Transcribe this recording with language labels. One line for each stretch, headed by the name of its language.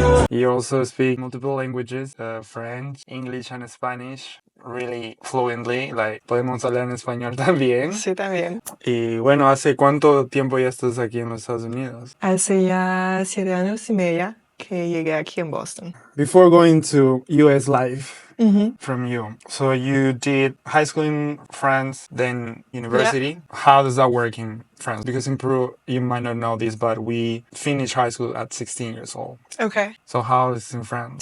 English: You also speak multiple languages, French, English, and Spanish, really fluently.
Spanish: Like, podemos hablar en español también. Sí, también. Y bueno, ¿hace cuánto tiempo ya estás aquí en los Estados Unidos? Hace ya 7 años y media que llegué aquí en Boston.
English: Before going to US life, from you. So you did high school in France, then university. Yeah. How does that work in France? Because in Peru, you might not know this, but we finished high school at 16 years old. Okay. So how is it in France?